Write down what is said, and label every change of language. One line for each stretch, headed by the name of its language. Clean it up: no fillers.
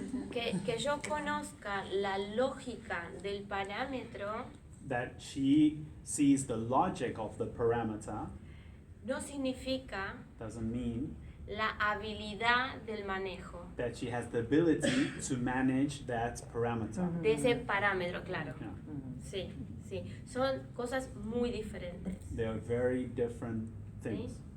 Spanish: Que yo conozca la lógica del parámetro
English: That she sees the logic of the parameter
Spanish: no significa
English: doesn't mean
Spanish: la habilidad del manejo
English: that she has the ability to manage that parameter.
Spanish: de ese parámetro, claro.
English: Yeah.
Spanish: Sí, sí. Son cosas muy diferentes.
English: They are very different things.